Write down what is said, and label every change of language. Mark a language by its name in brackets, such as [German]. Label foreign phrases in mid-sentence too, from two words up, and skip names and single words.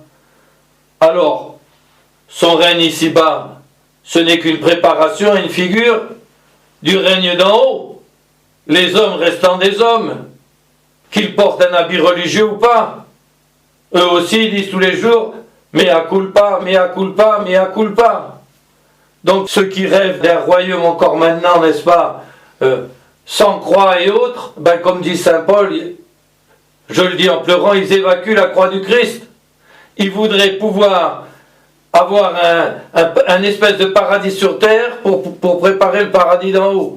[French] Alors, son règne ici-bas, ce n'est qu'une préparation et une figure du règne d'en haut. Les hommes restant des hommes, qu'ils portent un habit religieux ou pas. Eux aussi ils disent tous les jours « [Latin] mea culpa, mea culpa, mea culpa ». [French] Donc ceux qui rêvent d'un royaume encore maintenant, n'est-ce pas, sans croix et autres, comme dit saint Paul, je le dis en pleurant, ils évacuent la croix du Christ. Ils voudraient pouvoir avoir un espèce de paradis sur terre pour préparer le paradis d'en haut.